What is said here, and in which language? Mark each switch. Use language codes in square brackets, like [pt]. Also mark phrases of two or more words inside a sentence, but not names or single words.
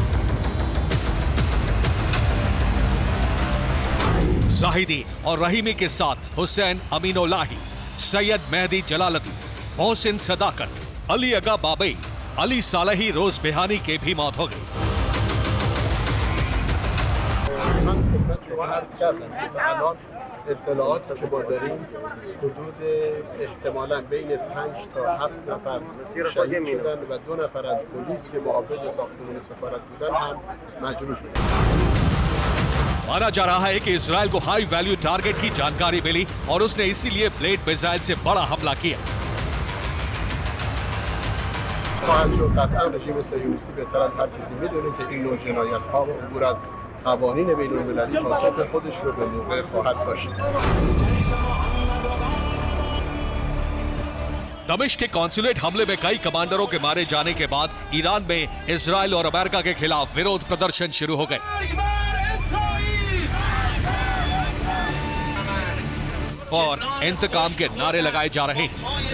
[hi] जाहिदी और रहीमी के साथ हुसैन अमीनुल्लाही, सैयद मेहदी जलालुद्दीन, मोहसिन सदाकत, अली अगा बाबई, अली सालही रोज बेहानी के भी मौत हो गई। [fa] اطلاعات که ما داریم حدود احتمالاً بین 5 تا 7 نفر شهید شدن و 2 نفر از پلیس که محافظ ساختمان سفارت بودن هم مجروح شدن. [hi] माना जा रहा है कि इजराइल को [en] high value target [hi] की जानकारी मिली और उसने इसीलिए [en] blade missile [hi] से बड़ा हमला किया। [fa] خواهد شد قطعا رژیم صهیونیستی بهتر از هر کسی میدونه که این نوع جنایت‌ها و عبور از قوانین بین‌المللی پاسخ خودش رو به موقع خواهد داشت. [hi] दमिश्क के कॉन्सुलेट हमले में कई कमांडरों के मारे जाने के बाद ईरान में इजराइल और अमेरिका के खिलाफ विरोध प्रदर्शन शुरू हो गए और इंतकाम के नारे लगाए जा रहे हैं।